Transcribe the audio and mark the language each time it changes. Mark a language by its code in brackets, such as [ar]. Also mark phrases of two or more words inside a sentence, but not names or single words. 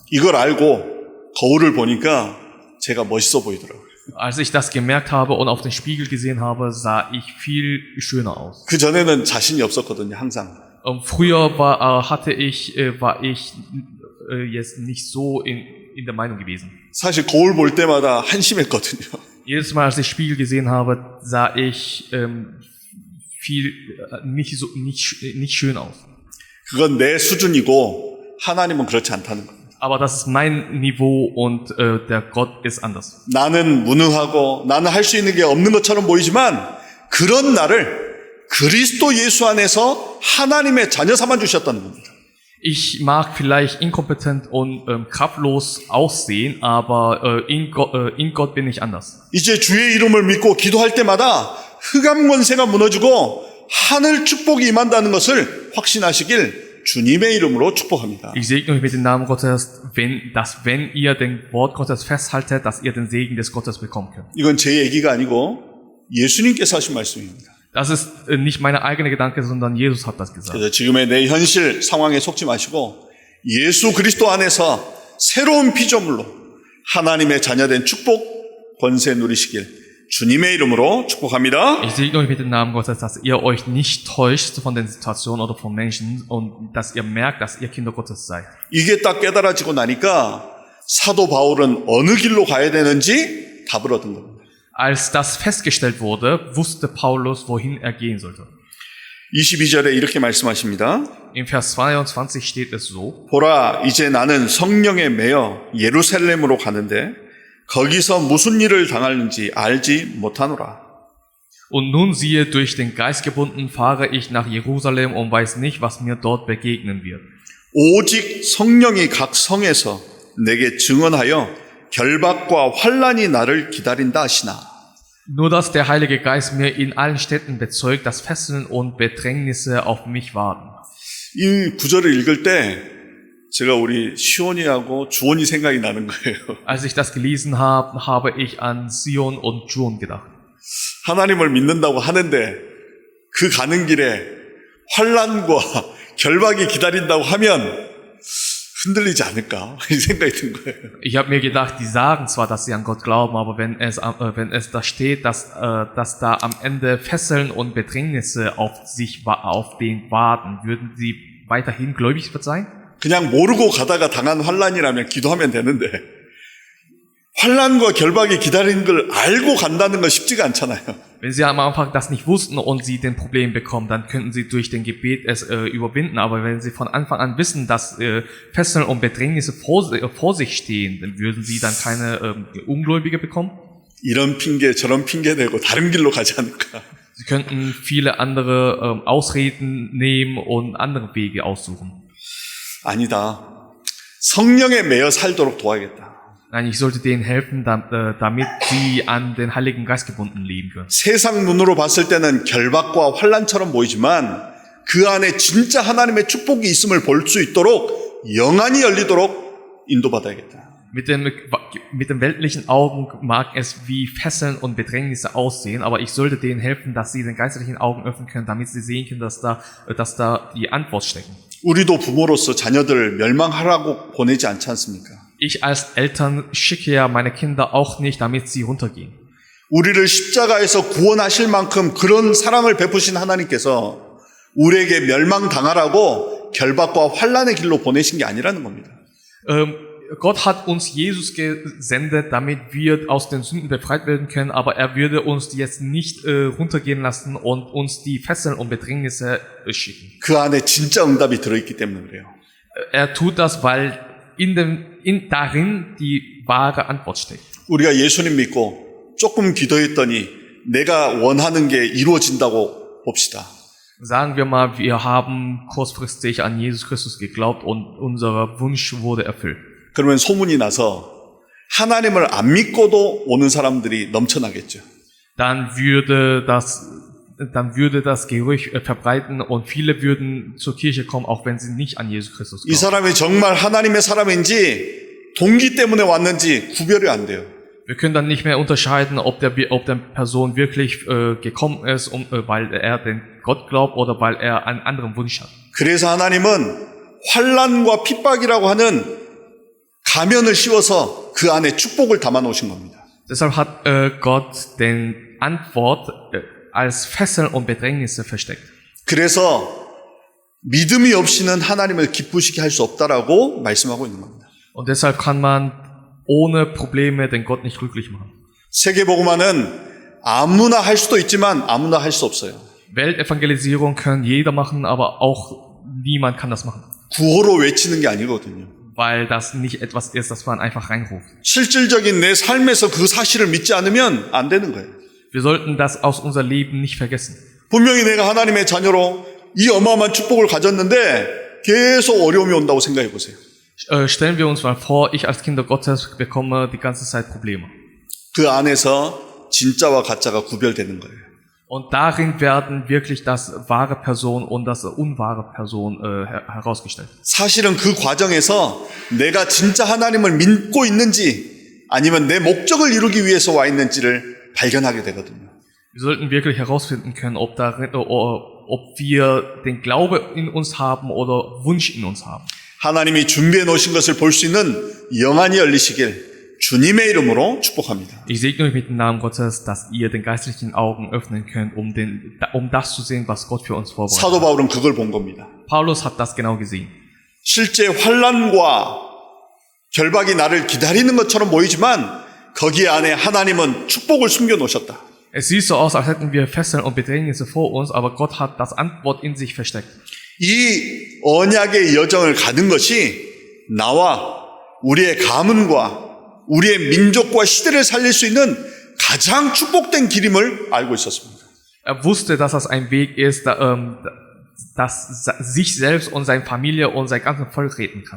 [ko] 이걸 알고 거울을 보니까 제가 멋있어 보이더라고요. [de] Als ich das gemerkt habe und auf den Spiegel gesehen habe, sah ich viel schöner aus. [ko] 그 전에는 자신이 없었거든요, 항상. [de] Früher war ich jetzt nicht so in der Meinung gewesen. [ko] 사실 거울 볼 때마다 한심했거든요. [de] Jedes Mal, als ich Spiegel gesehen habe, sah ich viel nicht schön aus. [ko] 그건 내 수준이고 하나님은 그렇지 않다는 겁니다. [de] Aber das ist mein Niveau und der Gott ist anders. [ko] 나는 무능하고 나는 할 수 있는 게 없는 것처럼 보이지만 그런 나를 그리스도 예수 안에서 하나님의 자녀 삼아 주셨다는 겁니다. [de] Ich mag vielleicht inkompetent und kraftlos aussehen, aber in Gott bin ich anders. [ko] 이제 주의 이름을 믿고 기도할 때마다 흑암 권세가 무너지고 하늘 축복이 임한다는 것을 확신하시길 주님의 이름으로 축복합니다. [de] Ich segne euch mit dem Namen Gottes, wenn ihr den Wort Gottes festhaltet, dass ihr den Segen des Gottes bekommen könnt. [ko] 이건 제 얘기가 아니고 예수님께서 하신 말씀입니다. [de] Das ist nicht meine eigene Gedanke, sondern Jesus hat das gesagt. [ko] 그래서 지금의 내 현실 상황에 속지 마시고 예수 그리스도 안에서 새로운 피조물로 하나님의 자녀된 축복 권세 누리시길 주님의 이름으로 축복합니다. [de] Ich segne euch mit dem Namen Gottes, dass ihr euch nicht täuscht von den Situationen oder von Menschen und dass ihr merkt, dass ihr Kinder Gottes seid. [ko] 이게 딱 깨달아지고 나니까 사도 바울은 어느 길로 가야 되는지 답을 얻은 겁니다. [de] Als das festgestellt wurde, wusste Paulus, wohin er gehen sollte. [ko] 22절에 이렇게 말씀하십니다. [de] Im Vers 22 steht es so: [ko] 보라, 이제 나는 성령에 매여 예루살렘으로 가는데 거기서 무슨 일을 당하는지 알지 못하노라. [de] Und nun siehe, durch den Geist gebunden fahre ich nach Jerusalem und weiß nicht, was mir dort begegnen wird. [ko] 오직 성령이 각 성에서 내게 증언하여 결박과 환난이 나를 기다린다 하시나. [de] Nur dass der Heilige Geist mir in allen Städten bezeugt, dass Fesseln und Bedrängnisse auf mich warten. [ko] 이 구절을 읽을 때 제가 우리 시온이하고 주온이 생각이 나는 거예요. [de] Als ich das gelesen habe, habe ich an Sion und Juon gedacht. [ko] 하나님을 믿는다고 하는데 그 가는 길에 환난과 결박이 기다린다고 하면 흔들리지 않을까 이 생각이 든 거예요. [de] Ich habe mir gedacht, die sagen zwar, dass sie an Gott glauben, aber wenn es da steht, dass da am Ende Fesseln und Bedrängnisse auf den warten, würden sie weiterhin gläubig sein? [ko] 그냥 모르고 가다가 당한 환난이라면 기도하면 되는데 환난과 결박이 기다리는 걸 알고 간다는 건 쉽지가 않잖아요. [de] Wenn sie am Anfang das nicht wussten und sie den Problem bekommen, dann könnten sie durch den Gebet es überwinden. Aber wenn sie von Anfang an wissen, dass Fesseln und Bedrängnisse vor sich stehen, dann würden sie dann keine Ungläubige bekommen. [ko] 이런 핑계 저런 핑계 대고 다른 길로 가지 않을까. [de] Sie könnten viele andere Ausreden nehmen und andere Wege aussuchen. [ko] 아니다. 성령에 매여 살도록 도와야겠다. [de] Nein, ich sollte denen helfen, damit sie an den Heiligen Geist gebunden leben können. [ko] 세상 눈으로 봤을 때는 결박과 환난처럼 보이지만 그 안에 진짜 하나님의 축복이 있음을 볼 수 있도록 영안이 열리도록 인도받아야겠다. [de] Mit den weltlichen Augen mag es wie Fesseln und Bedrängnisse aussehen, aber ich sollte denen helfen, dass sie den geistlichen Augen öffnen können, damit sie sehen können, dass da die Antwort stecken. [ko] 우리도 부모로서 자녀들을 멸망하라고 보내지 않지 않습니까? [de] Ich als Eltern schicke ja meine Kinder auch nicht, damit sie runtergehen. [ko] 우리를 십자가에서 구원하실 만큼 그런 사랑을 베푸신 하나님께서 우리에게 멸망당하라고 결박과 환난의 길로 보내신 게 아니라는 겁니다. [de] Gott hat uns Jesus gesendet, damit wir aus den Sünden befreit werden können, aber er würde uns jetzt nicht runtergehen lassen und uns die Fesseln und Bedrängnisse schicken. [ko] 그 안에 진짜 응답이 들어있기 때문에 그래요. [de] Er tut das, weil darin die wahre Antwort steckt. [ko] 우리가 예수님 믿고 조금 기도했더니 내가 원하는 게 이루어진다고 봅시다. [de] Sagen wir mal, wir haben kurzfristig an Jesus Christus geglaubt und unser Wunsch wurde erfüllt. [ko] 그러면 소문이 나서 하나님을 안 믿고도 오는 사람들이 넘쳐나겠죠. [de] Dann würde das Gerücht verbreiten und viele würden zur Kirche kommen, auch wenn sie nicht an Jesus Christus [ko] 이 [de] glauben. [ko] 사람이 정말 하나님의 사람인지 동기 때문에 왔는지 구별이 안 돼요. [de] Wir können dann nicht mehr unterscheiden, ob der Person wirklich gekommen ist, weil er den Gott glaubt oder weil er einen anderen Wunsch hat. [ko] 그래서 하나님은 환난과 핍박이라고 하는 가면을 씌워서 그 안에 축복을 담아 놓으신 겁니다. [de] Deshalb hat Gott den Antwort als Fesseln und Bedrängnisse versteckt. [ko] 그래서 믿음이 없이는 하나님을 기쁘시게 할 수 없다라고 말씀하고 있는 겁니다. [de] Und deshalb kann man ohne Probleme den Gott nicht glücklich machen. [ko] 세계복음화는 아무나 할 수도 있지만 아무나 할 수 없어요. [de] Weltevangelisierung kann jeder machen, aber auch niemand kann das machen. [ko] 구호로 외치는 게 아니거든요. [de] Weil das nicht etwas ist, das man einfach reinruft. [ko] 실질적인 내 삶에서 그 사실을 믿지 않으면 안 되는 거예요. [de] Wir sollten das aus unser Leben nicht vergessen. [ko] 분명히 내가 하나님의 자녀로 이 어마어마한 축복을 가졌는데 계속 어려움이 온다고 생각해 보세요. [de] Stellen wir uns mal vor, ich als Kinder Gottes bekomme die ganze Zeit Probleme. [ko] 그 안에서 진짜와 가짜가 구별되는 거예요. [de] Und darin werden wirklich das wahre Person und das unwahre Person herausgestellt. [ko] 사실은 그 과정에서 내가 진짜 하나님을 믿고 있는지 아니면 내 목적을 이루기 위해서 와 있는지를 발견하게 되거든요. [de] Wir sollten wirklich herausfinden können, ob wir den Glaube in uns haben oder Wunsch in uns haben. [ko] 하나님이 준비해 놓으신 것을 볼 수 있는 영안이 열리시길 주님의 이름으로 축복합니다. [de] Ich segne euch mit dem Namen Gottes, dass ihr den geistlichen Augen öffnen könnt, um das zu sehen, was Gott für uns vorbereitet [ko] 사도 [de] hat. [ko] 바울은 그걸 본 겁니다. [de] Paulus hat das genau gesehen. [ko] 실제 환난과 결박이 나를 기다리는 것처럼 보이지만 거기 안에 하나님은 축복을 숨겨 놓으셨다. [de] Es sieht so aus, als hätten wir Fesseln und Bedrängnisse vor uns, aber Gott hat das Antwort in sich versteckt. [ko] 이 언약의 여정을 가는 것이 나와 우리의 가문과 우리의 민족과 시대를 살릴 수 있는 가장 축복된 길임을 알고 있었습니다. [de] Er wusste, dass das ein Weg ist, das sich selbst und seine Familie und sein ganzes Volk retten kann.